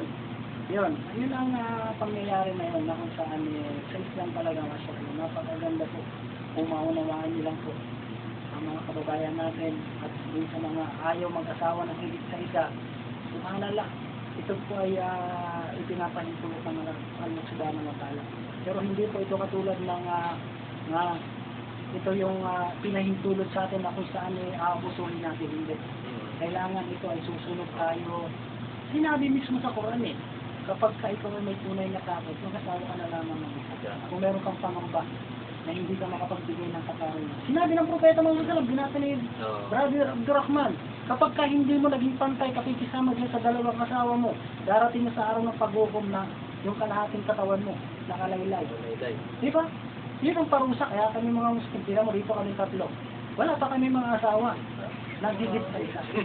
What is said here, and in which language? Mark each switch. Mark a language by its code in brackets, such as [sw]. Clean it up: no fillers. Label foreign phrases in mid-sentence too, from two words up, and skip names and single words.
[tl] Yun ang pangyayari na yun na kung saan sa Islam talaga masyadong napakaganda po. Kung maunawaan niyo lang po ang mga kababayan natin at din sa mga ayaw mag-asawa ng higit sa isa. Subhanallah, ito po ay ipinapahintulot ng Allah [ar] سبحانه وتعالى. [tl] Pero hindi po ito katulad ng ito yung pinahintulot sa atin na kung saan aabusuhin natin. Hindi. Kailangan ito ay susunod tayo. Sinabi mismo sa Quran kapag ikaw ay may tunay na takot, magkasawa ka na lamang ng isa. Kung meron kang pangamba na hindi ka makapagbigay ng katarungan. Sinabi ng Propeta Muhammad [ar] صلى الله عليه وسلم, [tl] binasa ni Brother Abdurrahman, kapag ka hindi mo naging pantay, kapikisama dyan sa dalawang asawa mo, darating na sa araw ng paghukom na yung kalahating katawan mo, nakalaylay. Di ba? Yun ang parusa, kaya kami mga Muslim, tira mo rito kami tatlo. Wala pa kami mga asawa. Nagigit sa isa.